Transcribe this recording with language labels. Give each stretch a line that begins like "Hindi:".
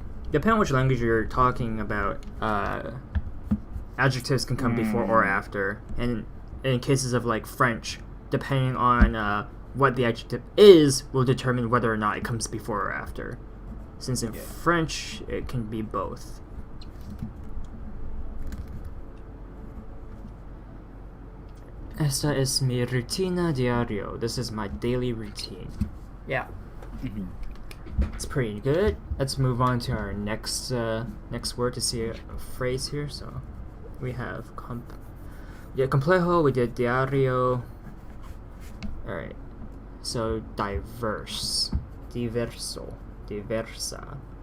English: Depending on which language you're talking about, adjectives can come before or after. And in cases of like French, depending on what the adjective is, will determine whether or not it comes before or after. Since in French, it can be both.
Spanish: Esta es mi rutina diario.
English: This is my daily routine. Yeah. It's pretty good. Let's move on to our next word to see a phrase here. So we have complejo. We did diario. All right. So diverse, diverso, diversa.